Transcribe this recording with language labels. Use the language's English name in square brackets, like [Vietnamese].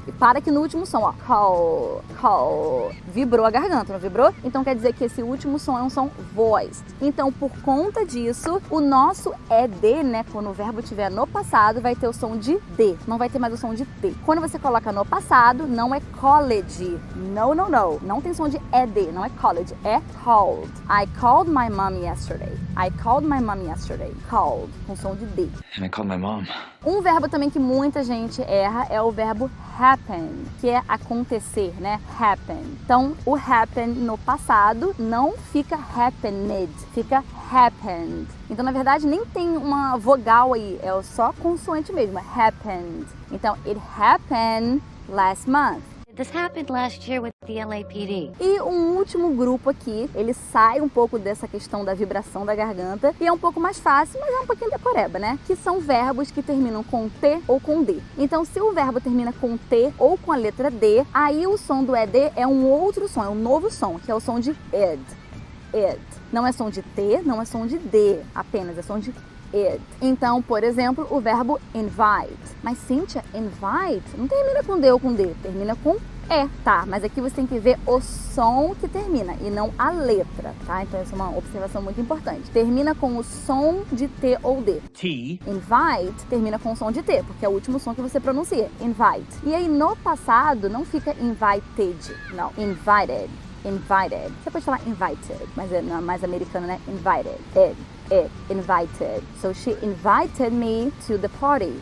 [Portuguese] E para aqui no último som, ó. Call, call. Vibrou a garganta, não vibrou? Então quer dizer que esse último som é um som voiced. Então, por conta disso, o nosso ED, né? Quando o verbo estiver no passado, vai ter o som de D. Não vai ter mais o som de T. Quando você coloca no passado, não é called. [English] No, no, no. [Portuguese] Não tem som de ED. Não é called. É called. [English] I called my mom yesterday. I called my mom yesterday. [Portuguese] Called. Com som de D. [English] And I called my mom. [Portuguese] Um verbo também que muita gente erra é o verbo happen, que é acontecer, né? Happen. Então, o happen no passado não fica happened, fica happened. Então, na verdade, nem tem uma vogal aí, é só consoante mesmo, happened. [English] Então, it happened last month. This happened last year with the LAPD. [Portuguese] E um último grupo aqui, ele sai um pouco dessa questão da vibração da garganta e é um pouco mais fácil, mas é um pouquinho decoreba, né? Que são verbos que terminam com T ou com D. Então, se o verbo termina com T ou com a letra D, aí o som do ED é um outro som, é um novo som, que é o som de ed. Ed. Não é som de T, não é som de D apenas, é som de ed. Então, por exemplo, o verbo invite. Mas, Cíntia, invite não termina com D ou com D, termina com E, tá? Mas aqui você tem que ver o som que termina e não a letra, tá? Então, essa é uma observação muito importante. Termina com o som de T ou D. T. Invite termina com o som de T, porque é o último som que você pronuncia. Invite. E aí, no passado, não fica invited, não. Invited. Invited. Você pode falar invited, mas é mais americano, né? Invited. Invited. [English] So she invited me to the party.